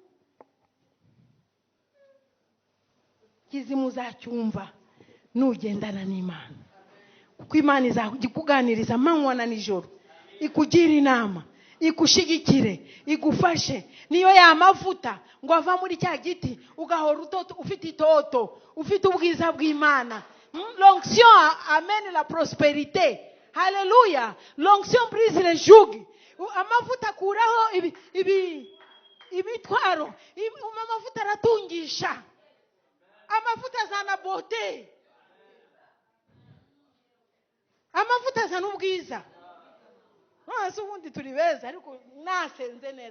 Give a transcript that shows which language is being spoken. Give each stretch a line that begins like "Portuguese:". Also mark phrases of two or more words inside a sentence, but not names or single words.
Kinyarwanda: Kizima uzacyumva nugendana n'Imana. Kuko Imana izakikuganiriza amanywa na nijoro, ikugira inama, ikushigikire, igufashe. Niyo yamavuta ngo ava muri cya giti ugahora utoto, ufite itoto, ufite ubwiza bw'Imana.
French: L'onction amène la prospérité.
Kinyarwanda: Haleluya.
French: L'onction brise les jougs.
Kinyarwanda: Amavuta kuraho imitwaro. Amavuta aratungisha. Amavuta azana bote. Amavuta azana ubwiza. None se ubundi turi beza ariko nasenze neza.